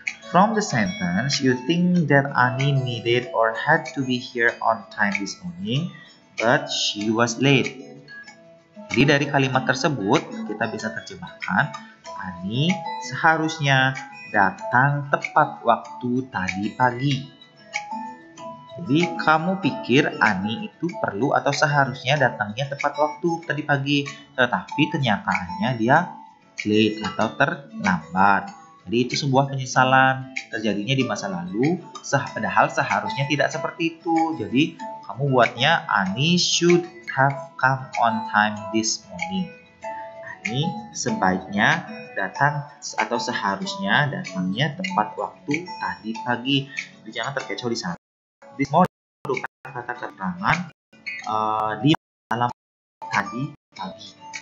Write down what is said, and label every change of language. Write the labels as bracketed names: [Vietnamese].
[English] From the sentence, you think that Annie needed or had to be here on time this morning, but she was late. [Indonesian] Jadi dari kalimat tersebut kita bisa terjemahkan, Annie seharusnya datang tepat waktu tadi pagi. Jadi kamu pikir Annie itu perlu atau seharusnya datangnya tepat waktu tadi pagi, tetapi kenyataannya dia late atau terlambat. Jadi itu sebuah penyesalan terjadinya di masa lalu, padahal seharusnya tidak seperti itu. Jadi kamu buatnya [English] Annie should have come on time this morning. [Indonesian] Annie sebaiknya datang atau seharusnya datangnya tepat waktu tadi pagi. Jadi jangan terkecoh di sana. [English] This morning [Indonesian] merupakan kata keterangan di dalam tadi pagi.